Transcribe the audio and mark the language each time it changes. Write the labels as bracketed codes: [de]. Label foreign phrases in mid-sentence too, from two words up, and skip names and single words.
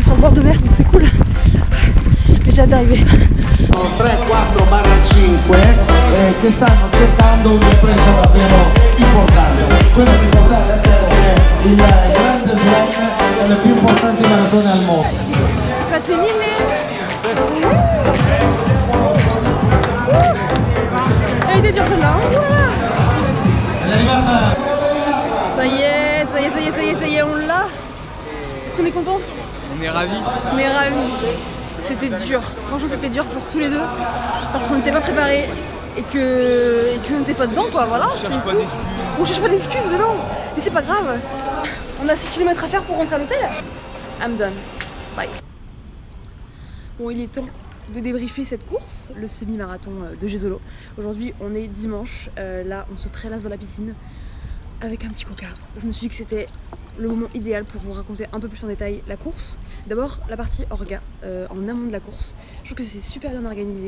[fr] sur le bord de mer donc c'est cool, mais j'ai hâte d'arriver. [it] 3-4/5 che stanno cercando un'impresa davvero importante. Quello di portare a termine il grande slam delle più importanti maratone al mondo. Grazie mille. [fr] Elle était dure celle-là, hein. Voilà. Ça y est, on l'a. Est-ce qu'on est content? On est ravis. On est ravis. C'était dur. Franchement, c'était dur pour tous les deux parce qu'on n'était pas préparés et qu'on n'était pas dedans, quoi. Voilà. On cherche pas d'excuses, mais non. Mais c'est pas grave. On a 6 km à faire pour rentrer à l'hôtel. [en] I'm done. Bye. [fr] Bon, il est temps de débriefer cette course, le semi-marathon de Jezolo. Aujourd'hui, on est dimanche. Là, on se prélasse dans la piscine avec un petit coca. Je me suis dit que c'était le moment idéal pour vous raconter un peu plus en détail la course. D'abord la partie orga, en amont de la course. Je trouve que c'est super bien organisé.